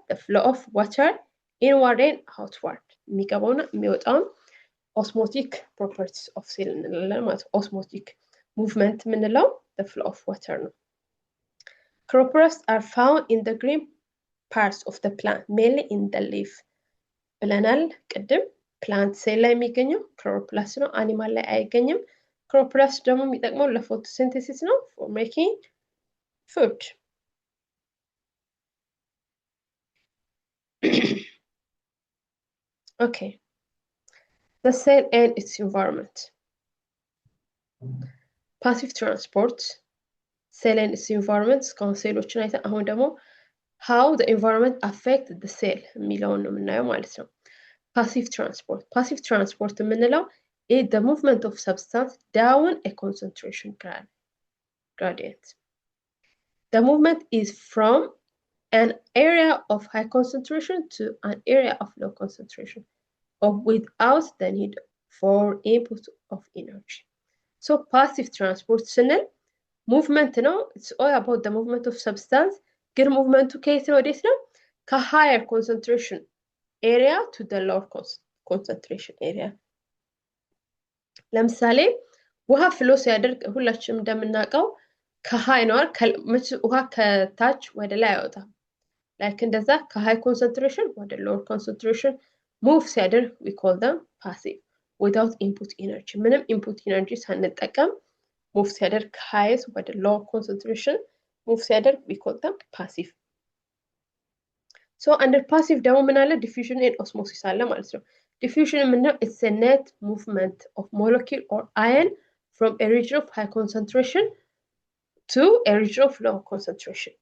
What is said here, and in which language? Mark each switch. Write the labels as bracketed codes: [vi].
[en] The flow of water inward and outward. [am] የሚገባውና የሚወጣውን [en] osmotic properties of cell [am] እንላለን ማለት ነው። [en] osmotic movement [am] የምንለው [en] the flow of water ነው። Chloroplasts are found in the green parts of the plant, mainly in the leaf. [am] ብለናል ቅድም ፕላንት ሴል ላይ የሚገኘው ክሎሮፕላስት ነው። አኒማል ላይ አይገኝም። ክሎሮፕላስት ደግሞ የሚጠቅመው ለፎቶሲንቴሲስ ነው [en] for making food. Okay. The cell and its environment. Passive transport. Cell and its environment. [am] እስካሁን ሴሎችን አይተን አሁን ደግሞ [en] how the environment affect the cell [am] የሚለውን ነው የምናየው ማለት ነው። Passive transport. [en] Passive transport [am] የምንለው [en] is the movement of substance down a concentration gradient. The movement is from an area of high concentration to an area of low concentration, or without the need for input of energy. So passive transport [am] ስንል [en] movement ነው. It's all about the movement of substance. [am] ግን movement ከየት ነው ወዴት ነው? [en] ከhigher concentration area to the lower concentration area. [am] ለምሳሌ ውሃ ፍሎ ሲያደርግ ሁላችንም እንደምናውቀው ከሃይ ነው ውሃ ከታች ወደ ላይ አይወጣም። ላይክ እንደዛ ከሃይ ኮንሰንትሬሽን ወደ ሎወር ኮንሰንትሬሽን ሙቭ ሲያደርግ [en] we call them passive without input energy. [am] ምንም input energy ሳንጠቀም ሙቭ ሲያደርግ ከሃይስ ወደ lower concentration ሙቭ ሲያደርግ [en] we call them passive. [am] So under passive ደግሞ ምን አለ? [en] diffusion and osmosis [am] አለ ማለት ነው። diffusion ምንድነው? [en] It's a net movement of molecule or ion from a region of high concentration to a region of low concentration.